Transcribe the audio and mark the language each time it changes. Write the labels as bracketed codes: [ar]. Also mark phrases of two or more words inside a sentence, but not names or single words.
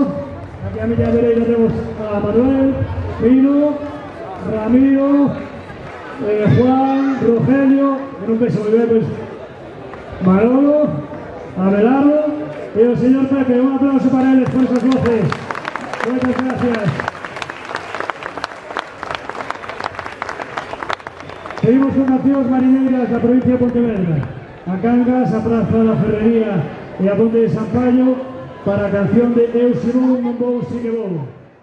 [es] Aquí a mi derecha tenemos a Manuel, Pino, Ramiro, Juan, Rogelio, en un beso muy bien, pues Manolo, Abelardo y el señor Pepe. Un aplauso para él por esas voces. Muchas gracias. Seguimos con [gl] cancións mariñeiras da provincia de Pontevedra. A Cangas, a Praza da Ferrería e a Ponte de Sampaio para a canción de Eu se non vou, si que vou.